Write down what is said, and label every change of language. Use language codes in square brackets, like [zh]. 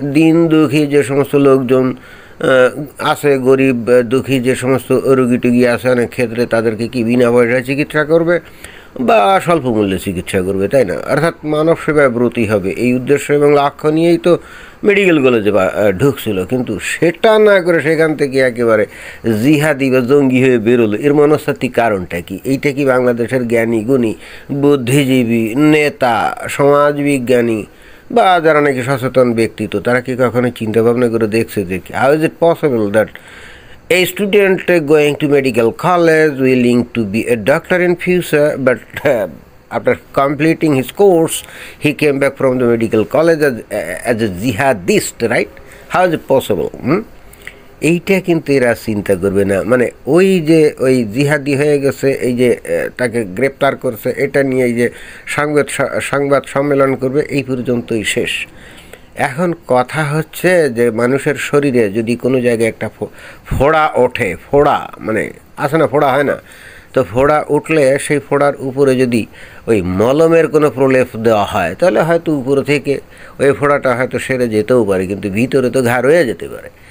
[bn] দিন দুঃখী যে সমস্ত লোকজন আছে, গরিব দুঃখী যে সমস্ত রুগী টুগী আছে, অনেক ক্ষেত্রে তাদেরকে কি বিনা পয়সায় চিকিৎসা করবে বা স্বল্প মূল্যে চিকিৎসা করবে, তাই না? অর্থাৎ মানব সেবায় ব্রতী হবে, এই উদ্দেশ্য এবং লক্ষ্য নিয়েই তো মেডিকেল কলেজে ঢুকছিল। কিন্তু সেটা না করে সেখান থেকে একেবারে জিহাদি বা জঙ্গি হয়ে বেরোলো। এর মনস্তাত্ত্বিক কারণটা কি? এইটা কি বাংলাদেশের জ্ঞানী গুণী বুদ্ধিজীবী নেতা, সমাজবিজ্ঞানী বা যারা নাকি সচেতন ব্যক্তিত্ব, তারা কি কখনো চিন্তা ভাবনা করে দেখছে যে [en] How is it possible that a student going to medical college willing to be a doctor in future, but after completing his course he came back from the medical college as a jihadist, right? How is it possible? [bn] এইটা কিন্তু এরা চিন্তা করবে না। মানে ওই জিহাদি হয়ে গেছে, এই যে তাকে গ্রেপ্তার করছে, এটা নিয়ে এই যে সংবাদ সম্মেলন করবে, এই পর্যন্তই শেষ। এখন কথা হচ্ছে যে মানুষের শরীরে যদি কোনো জায়গায় একটা ফোড়া ওঠে, ফোড়া মানে আছে না, ফোড়া হয় না, তো ফোড়া উঠলে সেই ফোড়ার উপরে যদি ওই মলমের কোনো প্রলেপ দেওয়া হয়, তাহলে হয়তো উপরে থেকে ওই ফোড়াটা হয়তো সেরে যেতেও পারে, কিন্তু ভিতরে তো ঘা রয়ে যেতে পারে।